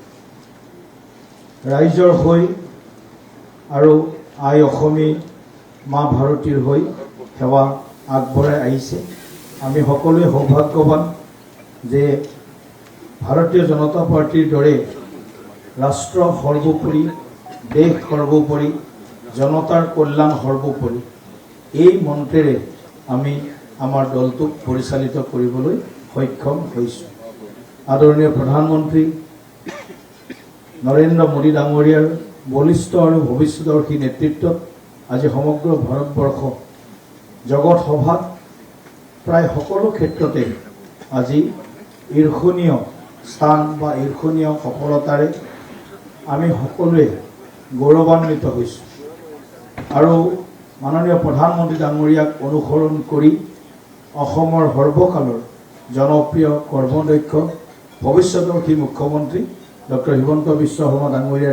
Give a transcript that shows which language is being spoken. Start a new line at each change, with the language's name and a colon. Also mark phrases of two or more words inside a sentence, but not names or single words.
Assamese: ৰাইজৰ হৈ আৰু আই অসমী মা ভাৰতীৰ হৈ সেৱা আগবঢ়াই আহিছে আমি সকলোৱে সৌভাগ্যৱান যে ভাৰতীয় জনতা পাৰ্টিৰ দৰে ৰাষ্ট্ৰ সৰ্বোপৰি দেশ সৰ্বোপৰি জনতাৰ কল্যাণ সৰ্বোপৰি এই মন্ত্ৰেৰে আমি আমাৰ দলটোক পৰিচালিত কৰিবলৈ সক্ষম হৈছোঁ আদৰণীয় প্ৰধানমন্ত্ৰী নৰেন্দ্ৰ মোদী ডাঙৰীয়াৰ বলিষ্ঠ আৰু ভৱিষ্যদৰ্শী নেতৃত্বত আজি সমগ্ৰ ভাৰতবৰ্ষ জগত সভাত প্ৰায় সকলো क्षेत्रते আজি ঈৰ্ষণীয় স্থান বা ঈৰ্ষণীয় সফলতাৰে আমি সকলোৱে গৌৰৱান্বিত হৈছোঁ আৰু মাননীয় প্ৰধানমন্ত্ৰী ডাঙৰীয়াক অনুসৰণ কৰি অসমৰ সৰ্বকালৰ জনপ্ৰিয় কৰ্মদক্ষ ভৱিষ্যদৰ্শী মুখ্যমন্ত্ৰী ডক্টৰ হিমন্ত বিশ্ব শৰ্মা ডাঙৰীয়াৰ